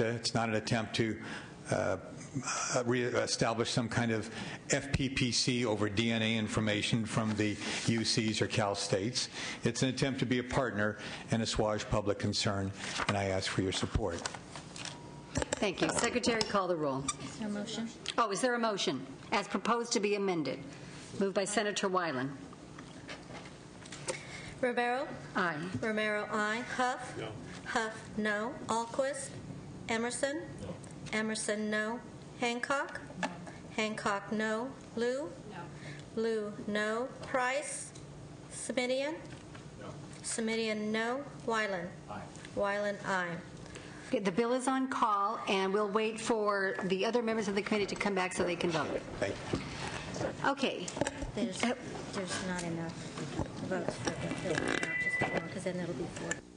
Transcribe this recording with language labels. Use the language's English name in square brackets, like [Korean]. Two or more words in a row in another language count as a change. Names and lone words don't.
[English] It's not an attempt to establish some kind of FPPC over DNA information from the UCs or Cal States. It's an attempt to be a partner and assuage public concern, and I ask for your support. Thank you. Secretary, call the roll. Is there a motion? Oh, is there a motion as proposed to be amended? Moved by Senator Weiland. Rivera? Aye. Romero, aye. Huff? No. Huff, no. Alquist? Emerson? No. Emerson, no. Hancock? No. Hancock, no. Lou? No. Lou, no. Price? Simitian? No. Simitian, no. Weiland? Aye. Weiland, aye. Okay, the bill is on call, and we'll wait for the other members of the committee to come back so they can vote. Thank you. Okay. There's not enough votes for the bill, not just one, because then it'll be 4.